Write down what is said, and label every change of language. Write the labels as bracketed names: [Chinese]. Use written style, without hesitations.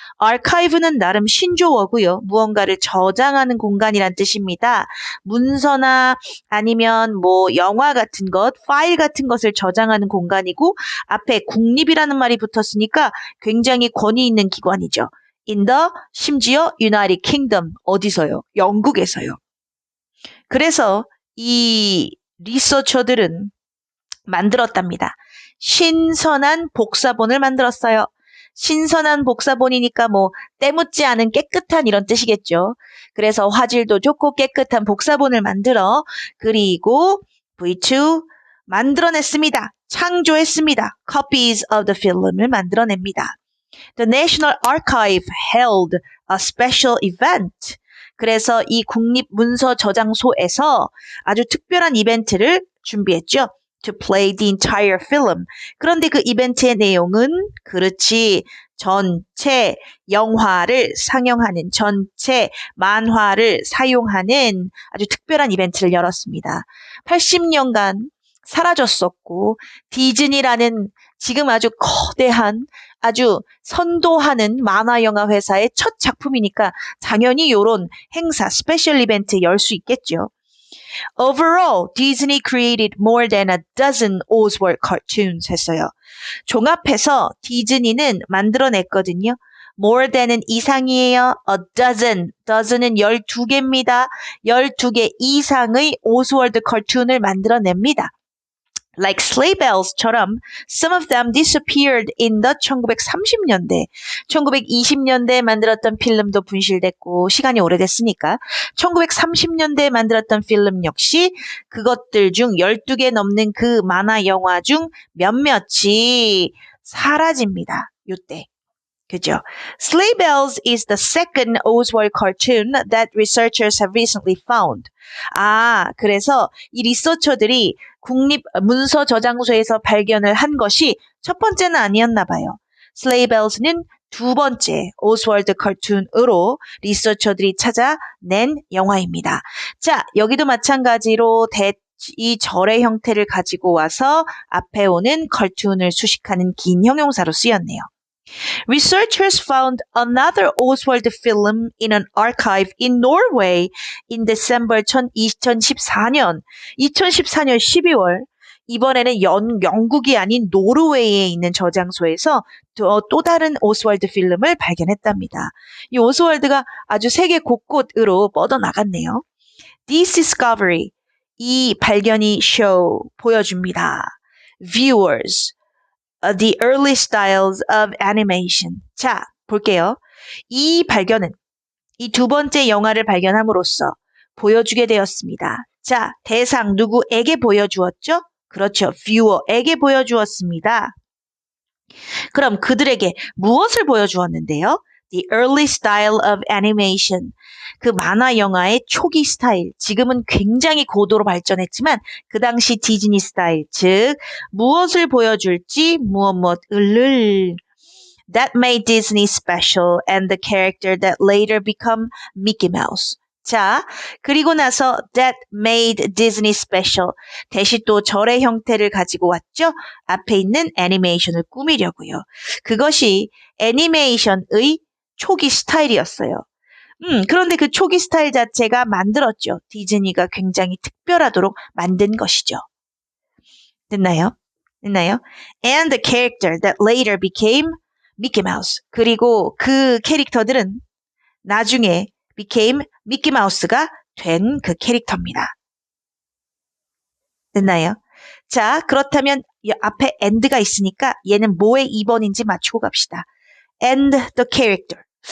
[Korean] Archive는 나름 신조어고요. 무언가를 저장하는 공간이란 뜻입니다. 문서나 아니면 뭐 영화 같은 것, 파일 같은 것을 저장하는 공간이고 앞에 국립이라는 말이 붙었으니까 굉장히 권위 있는 기관이죠. [English] In the [Korean] 심지어 [English] United Kingdom [Korean] 어디서요? 영국에서요. 그래서 이 리서처들은 만들었답니다. 신선한 복사본을 만들었어요. 신선한 복사본이니까 뭐 때묻지 않은 깨끗한 이런 뜻이겠죠. 그래서 화질도 좋고 깨끗한 복사본을 만들어 그리고 V2 만들어냈습니다. 창조했습니다. [English] Copies of the film을 [Korean] 만들어냅니다. [English] The National Archive held a special event. [Korean] 그래서 이 국립문서저장소에서 아주 특별한 이벤트를 준비했죠. [English] To play the entire film. [Korean] 그런데 그 이벤트의 내용은 그렇지. 전체 영화를 상영하는, 전체 만화를 사용하는 아주 특별한 이벤트를 열었습니다. 80년간 사라졌었고 디즈니라는 지금 아주 거대한 아주 선도하는 만화 영화 회사의 첫 작품이니까 당연히 이런 행사, 스페셜 이벤트 열 수 있겠죠. [English] Overall, Disney created more than a dozen Oswald cartoons [Korean] 했어요. 종합해서 디즈니는 만들어냈거든요. More than은 이상이에요. A dozen, dozen은 12개입니다. 12개 이상의 오스월드 cartoon을 만들어냅니다. [English] Like sleigh bells처럼 some of them disappeared in the 1930년대. [Korean] 1920년대에 만들었던 필름도 분실됐고 시간이 오래됐으니까 1930년대에 만들었던 필름 역시 그것들 중 12개 넘는 그 만화 영화 중 몇몇이 사라집니다. 요때. 그죠? [English] Sleigh Bells is the second Oswald cartoon that researchers have recently found. [Korean] 그래서 이 리서처들이 국립문서저장소에서 발견을 한 것이 첫 번째는 아니었나 봐요. Sleigh Bells는 두 번째 오스월드 cartoon으로 리서처들이 찾아낸 영화입니다. 자, 여기도 마찬가지로 이 절의 형태를 가지고 와서 앞에 오는 cartoon을 수식하는 긴 형용사로 쓰였네요. [English] Researchers found another Oswald film in an archive in Norway in December 2014년. [Korean] 2014년 12월 이번에는 영국이 아닌 노르웨이에 있는 저장소에서 또 다른 오스월드 필름을 발견했답니다. 이 오스월드가 아주 세계 곳곳으로 뻗어나갔네요. [English] This discovery, [Korean] 이 발견이 보여줍니다. [English] Viewers, the early styles of animation. [Korean] 자, 볼게요. 이 발견은 이 두 번째 영화를 발견함으로써 보여주게 되었습니다. 자, 대상 누구에게 보여주었죠? 그렇죠. viewer에게 보여주었습니다. 그럼 그들에게 무엇을 보여주었는데요? [English] The early style of animation. [Korean] 그 만화 영화의 초기 스타일. 지금은 굉장히 고도로 발전했지만 그 당시 디즈니 스타일. 즉 무엇을 보여줄지 무엇을. [English] That made Disney special and the character that later become Mickey Mouse. [Korean] 자, 그리고 나서 [English] that made Disney special. [Korean] 대신 또 절의 형태를 가지고 왔죠. 앞에 있는 애니메이션을 꾸미려고요. 그것이 애니메이션의 초기 스타일이었어요. 그런데 그 초기 스타일 자체가 만들었죠. 디즈니가 굉장히 특별하도록 만든 것이죠. 됐나요? [English] And the character that later became Mickey Mouse. [Korean] 그리고 그 캐릭터들은 나중에 became 미키 마우스가 된 그 캐릭터입니다. 됐나요? 자, 그렇다면 앞에 and가 있으니까 얘는 뭐의 2번인지 맞추고 갑시다. [English] And the character.